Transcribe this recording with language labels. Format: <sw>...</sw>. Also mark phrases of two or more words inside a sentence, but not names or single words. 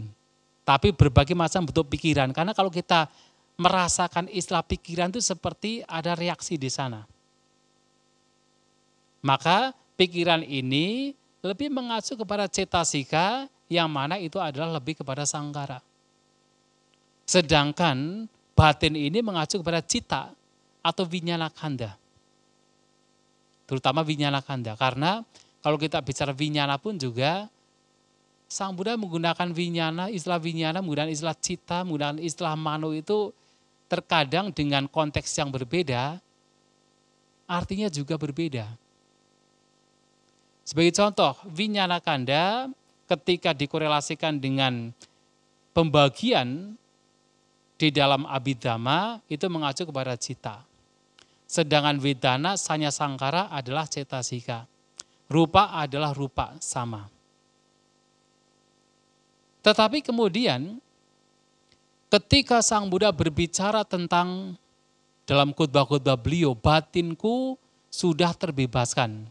<id>Tapi berbagai macam bentuk pikiran. Karena kalau kita merasakan istilah pikiran itu seperti ada reaksi di sana. Maka pikiran ini lebih mengacu kepada cetasika, yang mana itu adalah lebih kepada sangkara. Sedangkan batin ini mengacu kepada cita atau vinyana kanda. Terutama vinyana kanda. Karena kalau kita bicara vinyana pun juga, Sang Buddha menggunakan vinyana, istilah vinyana, menggunakan istilah cita, menggunakan istilah mano itu terkadang dengan konteks yang berbeda, artinya juga berbeda. Sebagai contoh, vinyana kanda ketika dikorelasikan dengan pembagian di dalam Abhidhamma itu mengacu kepada cita. Sedangkan</id> <pi>Vedana Sanya Sangkara</pi> <id>adalah cetasika. Rupa adalah rupa sama. Tetapi kemudian ketika Sang Buddha berbicara tentang dalam khotbah-khotbah beliau, batinku sudah terbebaskan.</id>